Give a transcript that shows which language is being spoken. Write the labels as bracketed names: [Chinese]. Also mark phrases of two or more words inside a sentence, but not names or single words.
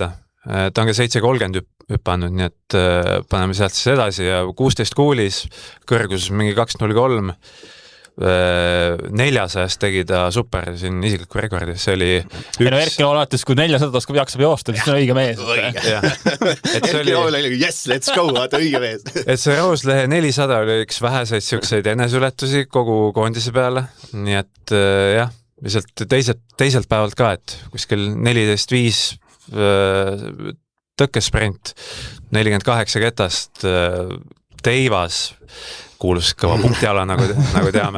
[Estonian] Ta on ka 7.30 hüppe andnud, nii et paneme sealt siis edasi ja 16 kuulis, kõrgus mingi 2.03, 400 tegi ta super siin isikliku rekordi, see oli Erkki alates, kui 400 jaksab joosta, siis on õige mees. Erkki oli, [English] yes, let's go, [Estonian] vaata õige mees. Et see Rooslehe 400 oli üks väheseid siukseid enesületusi kogu koondise peale, nii et jah, lihtsalt teiselt päevalt ka, et kuskil 14.5 tõkkesprint, 48 ketast, teivas, kuulus kõva punktiala, nagu teame.